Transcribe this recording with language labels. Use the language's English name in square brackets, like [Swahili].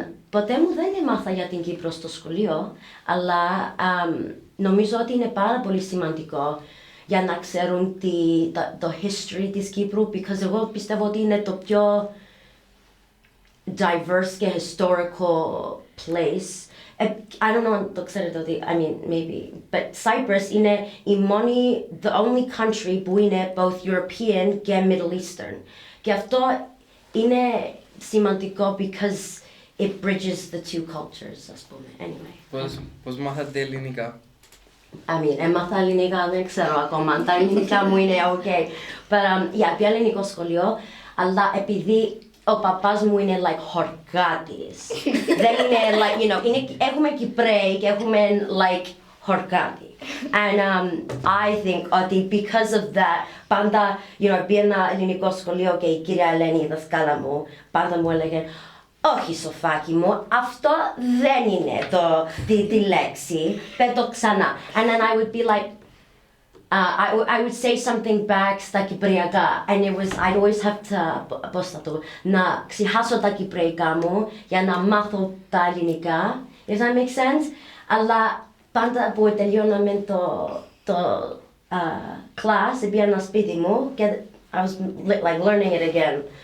[Greek] Ποτέ μου δεν έμαθα για την Κύπρο στο σχολείο, αλλά νομίζω ότι είναι πάρα πολύ σημαντικό για να ξέρουν το history της Κύπρου, [English] because [Greek] εγώ πιστεύω ότι είναι το πιο [English] diverse [Greek] και [English] historical place. I don't know, [Greek] το ξέρετε ότι, [English] maybe, but Cyprus [Greek] είναι η μόνη, [English] the only country [Greek] που είναι [English] both European και Middle Eastern. [Greek] Και αυτό είναι σημαντικό [English] because it bridges the two cultures, [Greek] ας πούμε. [English] Anyway. [Greek] Πώς μάθατε ελληνικά? Έμαθα ελληνικά, δεν ξέρω ακόμα, τα ελληνικά μου είναι [English] ok. But, [Greek] πια ελληνικό σχολείο, αλλά επειδή ο παπάς μου είναι χορκάτης. Δεν είναι έχουμε Κυπραίοι και έχουμε χορκάτι. [English] And I think [Greek] ότι [English] because of that, [Greek] πάντα πήγαινα ελληνικό σχολείο και η κυρία Ελένη, η δασκάλα μου, πάντα μου έλεγε όχι Σοφάκι μου, αυτό δεν είναι τη λέξη, πες το ξανά. [English] And then I would be like, I would say something back [Greek] στα κυπριακά [English] and I'd always have to, [Greek] να ξεχάσω τα κυπριακά μου για να μάθω τα ελληνικά, [English] if that makes sense. [Greek] Αλλά πάντα που τελειώναμε το class, πήγαινα σπίτι μου και [English] I was like learning it again.